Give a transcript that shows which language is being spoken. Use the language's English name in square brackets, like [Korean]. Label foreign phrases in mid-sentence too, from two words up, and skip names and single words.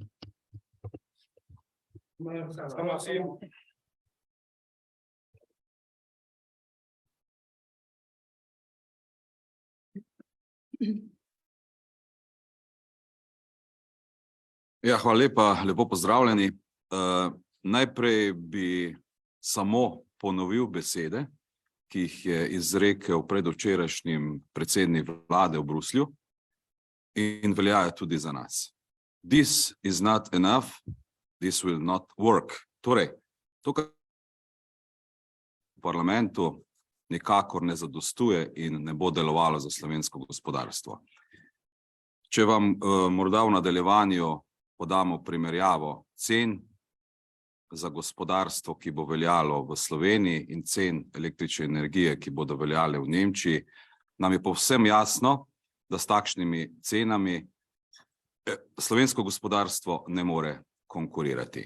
[Slovenian] Ja, hvala lepa, lepo pozdravljeni. Najprej bi samo ponovil besede, ki jih je izrekel predvčerajšnjim predsednik vlade v Bruslju in veljajo tudi za nas. [English] This is not enough, this will not work. [Slovenian] Torej, to, kar v parlamentu nikakor ne zadostuje in ne bo delovalo za slovensko gospodarstvo. Če vam morda v nadaljevanju podamo primerjavo cen za gospodarstvo, ki bo veljalo v Sloveniji, in cen električne energije, ki bodo veljale v Nemčiji, nam je povsem jasno, da s takšnimi cenami slovensko gospodarstvo ne more konkurirati.